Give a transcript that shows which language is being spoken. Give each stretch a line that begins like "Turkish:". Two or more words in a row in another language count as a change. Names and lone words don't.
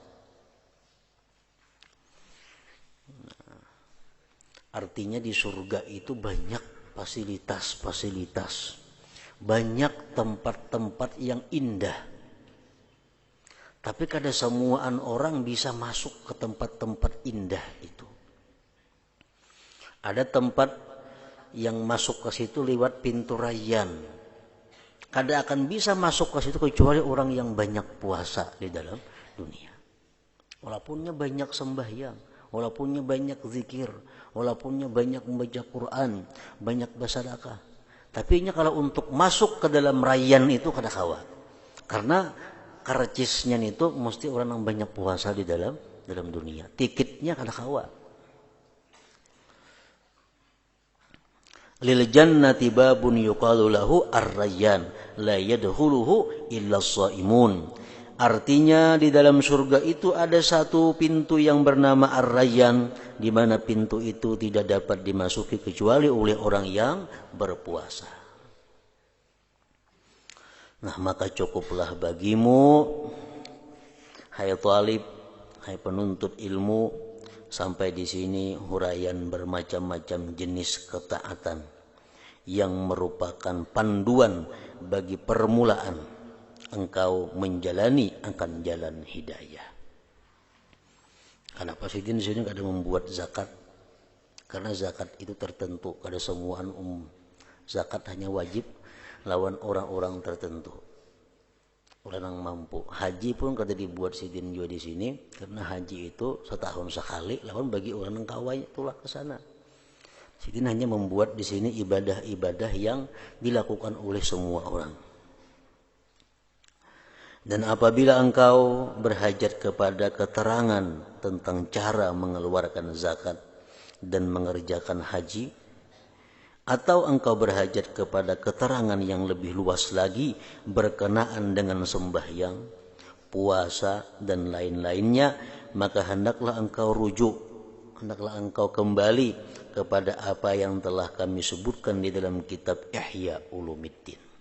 Indonesian: Artinya di surga itu banyak fasilitas-fasilitas, banyak tempat-tempat yang indah.
Banjar: Tapi kada semuaan orang bisa masuk ke tempat-tempat indah itu.
Indonesian: Ada tempat yang masuk ke situ lewat pintu Rayyan.
Banjar: Kada akan bisa masuk ke situ kecuali orang yang banyak puasa di dalam dunia.
Indonesian: Walaupunnya banyak sembahyang, walaupunnya banyak zikir, walaupunnya banyak membaca Quran, banyak bersedekah.
Banjar: Tapi kalau untuk masuk ke dalam Rayyan itu kada kawa.
Indonesian: Karena karcisnya itu mesti orang yang banyak puasa di dalam dunia.
Banjar: Tiketnya kada kawa.
Arabic: لِلْجَنَّةِ بَابٌ يُقَالُ لَهُ الرَّيَّانُ لَا يَدْخُلُهُ إِلَّا الصَّائِمُونَ.
Indonesian: Artinya di dalam surga itu ada satu pintu yang bernama Ar-Rayyan, di mana pintu itu tidak dapat dimasuki kecuali oleh orang yang berpuasa. Nah maka cukuplah bagimu, hai talib, hai penuntut ilmu, sampai di sini huraian bermacam-macam jenis ketaatan yang merupakan panduan bagi permulaan engkau menjalani akan jalan hidayah.
Banjar: Kenapa sih di sini kada membuat zakat?
Indonesian: Karena zakat itu tertentu,
Banjar: kada semuaan zakat hanya wajib lawan orang-orang tertentu, orang yang mampu. Haji pun kada dibuat sidin juga di sini, karena haji itu setahun sekali, lawan bagi orang yang kawai itulah ke sana.
Indonesian: Sidin hanya membuat di sini ibadah-ibadah yang dilakukan oleh semua orang. Dan apabila engkau berhajat kepada keterangan tentang cara mengeluarkan zakat dan mengerjakan haji, atau engkau berhajat kepada keterangan yang lebih luas lagi berkenaan dengan sembahyang, puasa, dan lain-lainnya, maka hendaklah engkau rujuk, hendaklah engkau kembali kepada apa yang telah kami sebutkan di dalam kitab Ihya Ulumuddin.